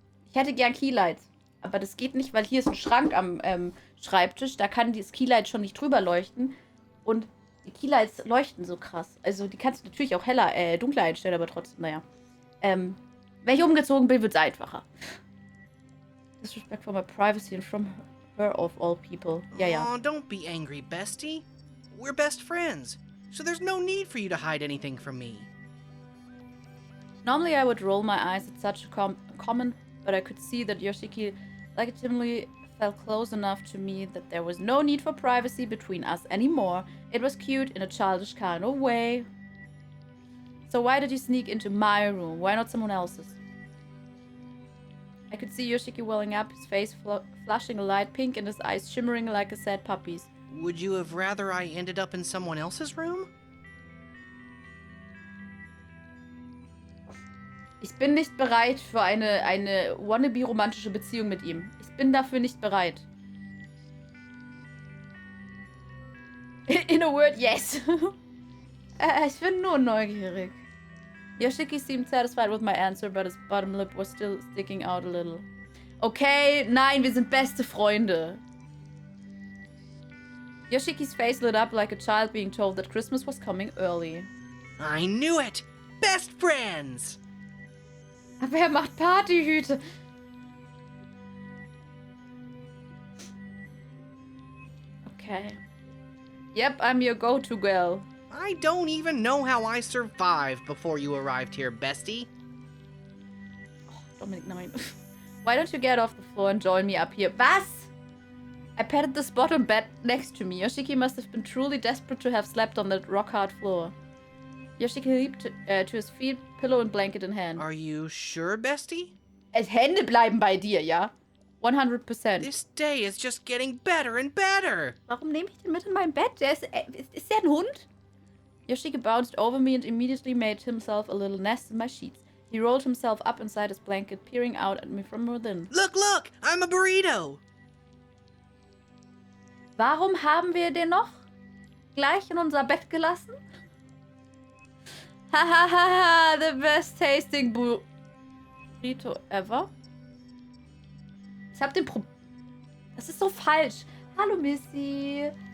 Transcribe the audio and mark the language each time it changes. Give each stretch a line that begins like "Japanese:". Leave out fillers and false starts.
German: Ich hätte gern Keylights. Aber das geht nicht, weil hier ist ein Schrank am Schreibtisch. Da kann das Keylight schon nicht drüber leuchten. Und die Keylights leuchten so krass. Also die kannst du natürlich auch heller, dunkler einstellen, aber trotzdem, naja. Wenn ich umgezogen bin, wird es einfacher.
English: Disrespect for my privacy and from her of all people.
German: Ja, ja.
English: Oh, don't be angry, bestie. We're best friends, so there's no need for you to hide anything from me. Normally I would roll my eyes at such a comment, but I could see that Yoshiki legitimately felt close enough to me that there was no need for privacy between us anymore. It was cute in a childish kind of way. So why did you sneak into my room? Why not someone else's? I could see Yoshiki welling up, his face flushing a light pink and his eyes shimmering like a sad puppy's. Would you have rather I ended up in someone else's room?
German: Ich bin nicht bereit für eine wannabe-romantische Beziehung mit ihm. Ich bin dafür nicht bereit.
English: In a word, yes.
German: Ich bin nur neugierig.
English: Yoshiki seemed satisfied with my answer, but his bottom lip was still sticking out a little.
German: Okay, nein, wir sind beste Freunde.
English: Yoshiki's face lit up like a child being told that Christmas was coming early. I knew it! Best friends!
German: Aber er macht Partyhüte.
English: Okay. Yep, I'm your go-to girl. I don't even know how I survived before you arrived here, bestie.
German: Oh, Dominik, nein.
English: Why don't you get off the floor and join me up here?
German: Was?
English: I patted the spot on bed next to me. Yoshiki must have been truly desperate to have slept on that rock-hard floor. Yoshiki leaped to his feet, pillow and blanket in hand. Are you sure, bestie?
German: Hände bleiben bei dir, ja?
English: 100%. This day is just getting better and better.
German: Warum nehme ich den mit in mein Bett? Ist der ein Hund?
English: Yoshiki bounced over me and immediately made himself a little nest in my sheets. He rolled himself up inside his blanket, peering out at me from within. Look, look! I'm a burrito!
German: Warum haben wir den noch gleich in unser Bett gelassen?
English: Hahaha, the best tasting burrito ever.
German: Ich hab den Das ist so falsch. Hallo, Missy.